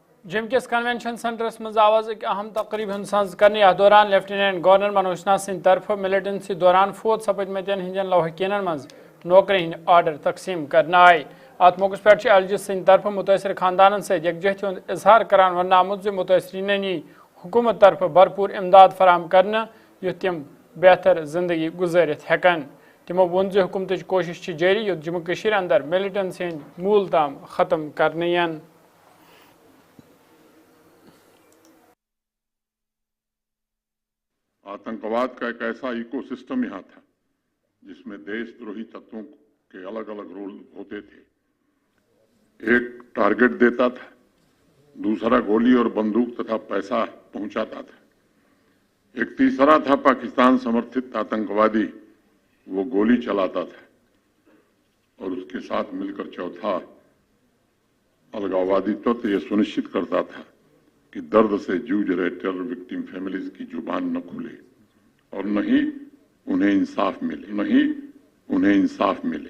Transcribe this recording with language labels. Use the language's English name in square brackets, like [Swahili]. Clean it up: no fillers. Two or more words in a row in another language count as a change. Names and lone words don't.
[Kashmiri] جم کس کنونشن سینٹرس مز آواز ایک اہم تقریب ہند کرنے ات دوران لیفٹیننٹ گورنر منوج سنہا سند طرف ملٹنسی دوران فوت سپدمتین ہندین لوحقین مز نوکری ہند آرڈر تقسیم کرنا آئی ات موقع پہ ایل جی سند طرف متاثر خاندان ست یکجہتی ہند اظہار کران ون آمت متاثرین حکومت طرف بھرپور امداد فراہم کرنا یت تم بہتر زندگی گزارت ہیکن تمو وون حکومت کوشش جاری یت جموں کشیر اندر ملٹنسی ہند مول تام ختم کرنے [Hindi] आतंकवाद का एक ऐसा इको सिस्टम यहाँ था जिस में देश द्रोही तत्वों के अलग अलग रोल होते थे. एक टारगेट देता था, दूसरा गोली और बंदूक तथा पैसा पहुँचाता था, एक तीसरा था पाकिस्तान समर्थित आतंकवादी, वह गोली चलाता था, और उस के साथ मिल कर चौथा अलगाववादी तत्व यह सुनिश्चित करता था कि दर्द से जूझ रहे [English] terror victim families [Hindi] की ज़बान न खुले और न ही उन्हें इंसाफ़ मिले.